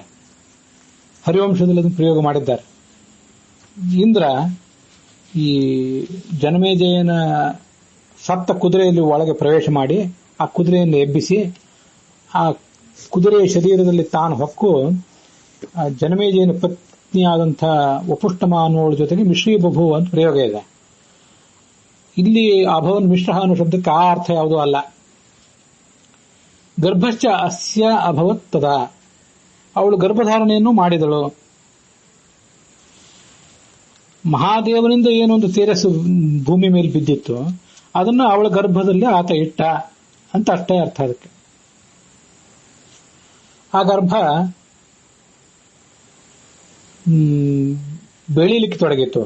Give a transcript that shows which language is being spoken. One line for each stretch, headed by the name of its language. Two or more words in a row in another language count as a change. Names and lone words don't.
Kannada: ಹರಿವಂಶದಲ್ಲಿ ಅದನ್ನು ಪ್ರಯೋಗ ಮಾಡಿದ್ದಾರೆ. ಇಂದ್ರ ಈ ಜನಮೇಜಯನ ಸತ್ತ ಕುದುರೆಯಲ್ಲಿ ಒಳಗೆ ಪ್ರವೇಶ ಮಾಡಿ ಆ ಕುದುರೆಯನ್ನು ಎಬ್ಬಿಸಿ ಆ ಕುದುರೆಯ ಶರೀರದಲ್ಲಿ ತಾನು ಹೊಕ್ಕು ಜನಮೇಜಯನ ಪತ್ನಿಯಾದಂಥ ವಪುಷ್ಟಮ ಅನ್ನೋಳ ಜೊತೆಗೆ
Sanskrit: ಮಿಶ್ರೀ ಬಭೂವ
Kannada: ಅಂತ ಪ್ರಯೋಗ ಇದೆ. ಇಲ್ಲಿ
Sanskrit: ಅಭವನ್ ಮಿಶ್ರ
Kannada: ಅನ್ನೋ ಶಬ್ದಕ್ಕೆ ಆ ಅರ್ಥ ಯಾವುದೂ ಅಲ್ಲ.
Sanskrit: ಗರ್ಭಶ್ಚ ಅಸ್ಯ ಅಭವತ್ ತದಾ,
Kannada: ಅವಳು ಗರ್ಭಧಾರಣೆಯನ್ನು ಮಾಡಿದಳು. ಮಹಾದೇವನಿಂದ ಏನೊಂದು ತೇಜಸ್ಸು ಭೂಮಿ ಮೇಲೆ ಬಿದ್ದಿತ್ತು, ಅದನ್ನು ಅವಳ ಗರ್ಭದಲ್ಲಿ ಆತ ಇಟ್ಟ ಅಂತ ಅಷ್ಟೇ ಅರ್ಥ ಅದಕ್ಕೆ. ಆ ಗರ್ಭ ಬೆಳೀಲಿಕ್ಕೆ ತೊಡಗಿತ್ತು.